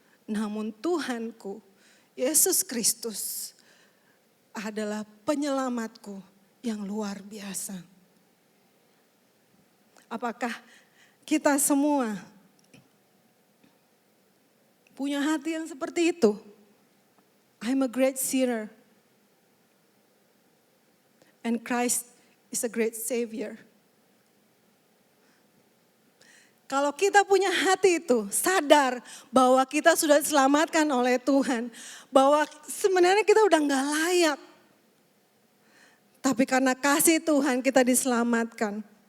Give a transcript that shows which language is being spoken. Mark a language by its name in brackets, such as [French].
[Indonesian] Namun Tuhanku, Yesus Kristus adalah penyelamatku yang luar biasa. Apakah kita semua punya hati yang seperti itu? [English] I'm a great sinner. And Christ is a great Savior. [Indonesian] Kalau kita punya hati itu, sadar bahwa kita sudah diselamatkan oleh Tuhan. Bahwa sebenarnya kita udah gak layak. Tapi karena kasih Tuhan kita diselamatkan.